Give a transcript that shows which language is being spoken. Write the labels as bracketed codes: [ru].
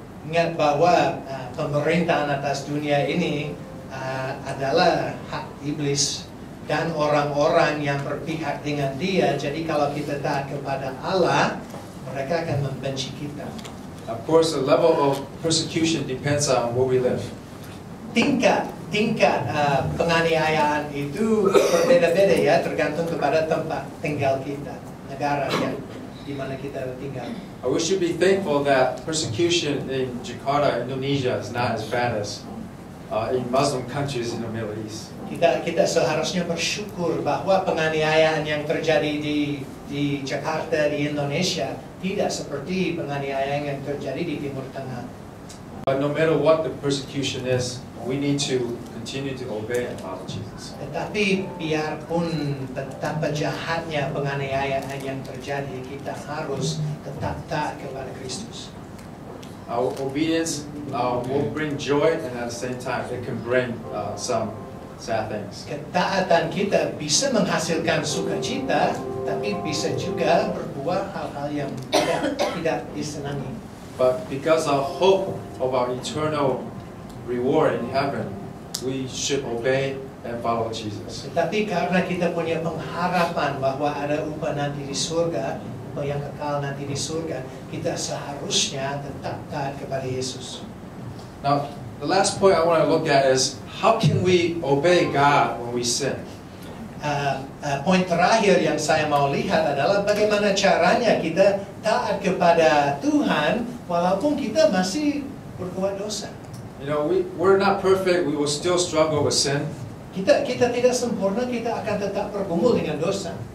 [id] Ingat bahwa pemerintahan atas dunia ini adalah hak iblis dan orang-orang yang berpihak dengan dia. Jadi kalau kita taat kepada Allah, mereka akan membenci kita. [en] Of course, the level of persecution depends on where we live. [id] Tingkat penganiayaan itu berbeda-beda ya, tergantung kepada tempat tinggal kita, negara yang di mana kita tinggal. [en] We should be thankful that persecution in Jakarta, Indonesia, is not as bad as in Muslim countries in the Middle East. [id] Kita seharusnya bersyukur bahwa penganiayaan yang terjadi di Jakarta, di Indonesia, tidak seperti penganiayaan yang terjadi di Timur Tengah. [en] But no matter what the persecution is, we need to continue to obey and follow Jesus. [id] Tetapi biarpun betapa jahatnya penganiayaan yang terjadi, kita harus tetap taat kepada Kristus. [en] Our obedience will bring joy, and at the same time, it can bring some sad things. [id] Ketaatan kita bisa menghasilkan sukacita, tapi bisa juga berbuah hal-hal yang tidak disenangi. [en] But because our hope of our eternal reward in heaven, we should obey and follow Jesus. [id] Tetapi karena kita punya pengharapan bahwa ada upah nanti di surga, upah yang kekal nanti di surga, kita seharusnya tetap taat kepada Yesus. [en] Now, the last point I want to look at is how can we obey God when we sin? [id] poin terakhir yang saya mau lihat adalah bagaimana caranya kita taat kepada Tuhan walaupun kita masih berbuat dosa. [en] You know, we're not perfect. We will still struggle with sin. [id] Kita tidak sempurna, kita akan tetap bergumul dengan dosa.